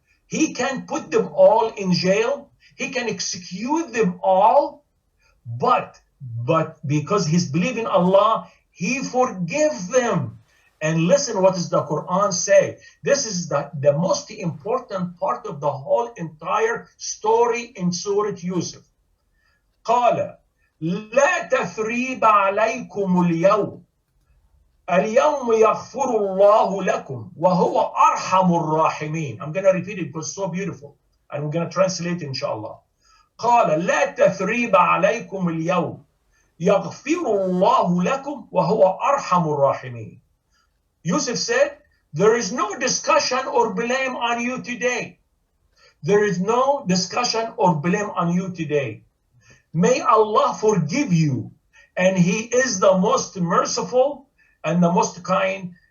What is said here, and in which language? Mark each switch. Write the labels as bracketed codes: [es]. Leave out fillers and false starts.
[en] He can put them all in jail. He can execute them all. But because he's believing Allah, he forgives them. And listen what does the Quran say. This is the most important part of the whole entire story in Surah Yusuf. [ar] قال لا تثريب عليكم اليوم يغفر الله لكم وهو أرحم الراحمين. [en] I'm going to repeat it because it's so beautiful. And we're going to translate it inshallah. [ar] قال لا تثريب عليكم اليوم يغفر الله لكم وهو أرحم الراحمين. [en] Yusuf said, there is no discussion or blame on you today. There is no discussion or blame on you today. May Allah forgive you. And He is the most merciful and the most kind.